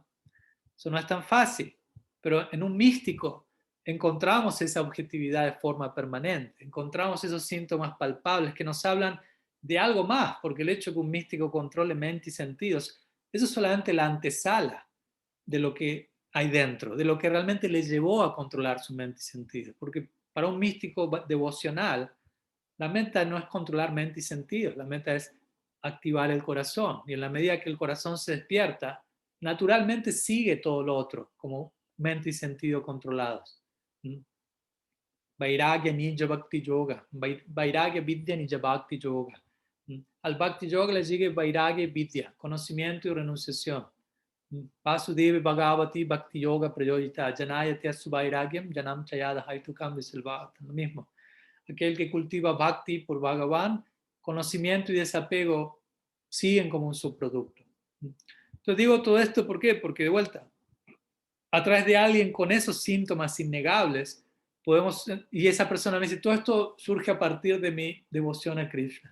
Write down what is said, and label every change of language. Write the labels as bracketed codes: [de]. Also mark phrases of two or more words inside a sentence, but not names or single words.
[es] Eso no es tan fácil, pero en un místico encontramos esa objetividad de forma permanente, encontramos esos síntomas palpables que nos hablan de algo más, porque el hecho de que un místico controle mente y sentidos, eso es solamente la antesala de lo que hay dentro, de lo que realmente le llevó a controlar su mente y sentidos. Porque para un místico devocional, la meta no es controlar mente y sentidos, la meta es activar el corazón. Y en la medida que el corazón se despierta, naturalmente sigue todo lo otro, como mente y sentido controlados. [sa] वैराग्य निञ्ज भक्ति योग, वैराग्य विद्या निञ्ज भक्ति योग. [es] Al [sa] भक्ति योग [es] le sigue [sa] वैराग्य विद्या, [es] conocimiento y renunciación. [sa] वासुदेव भगवति भक्ति योग प्रयोजित जनयत्य सुवैराग्यम् जानम् चयद हैतुकम्, [es] dice el Bhagavatam. Lo mismo. Aquel que cultiva Bhakti por Bhagavan, conocimiento y desapego siguen como un subproducto. Entonces digo todo esto, ¿por qué? Porque de vuelta, a través de alguien con esos síntomas innegables, podemos, y esa persona me dice, todo esto surge a partir de mi devoción a Krishna.